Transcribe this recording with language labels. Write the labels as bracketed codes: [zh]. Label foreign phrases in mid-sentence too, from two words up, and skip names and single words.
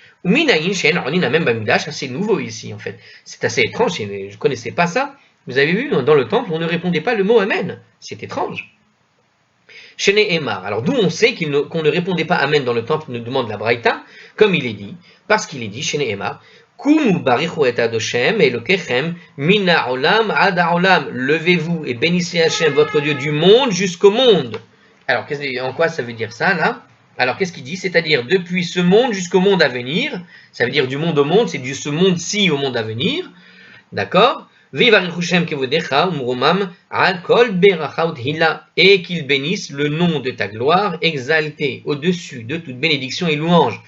[fr] C'est nouveau ici en fait. C'est assez étrange, je ne connaissais pas ça. Vous avez vu, dans le temple, on ne répondait pas le mot Amen. C'est étrange. Shene Emar. Alors d'où on sait qu'on ne répondait pas Amen dans le temple, nous demande la Braïta, comme il est dit, parce qu'il est dit, [he] שנאמר קומו ברכו את ה' אלהיכם מן העולם עד העולם. [fr] Levez-vous et bénissez Hachem, votre Dieu, du monde jusqu'au monde. Alors, en quoi ça veut dire ça, là? Alors, qu'est-ce qu'il dit? C'est-à-dire, depuis ce monde jusqu'au monde à venir, ça veut dire du monde au monde, c'est de ce monde-ci au monde à venir, d'accord? Et qu'il bénisse le nom de ta gloire, exalté au-dessus de toute bénédiction et louange.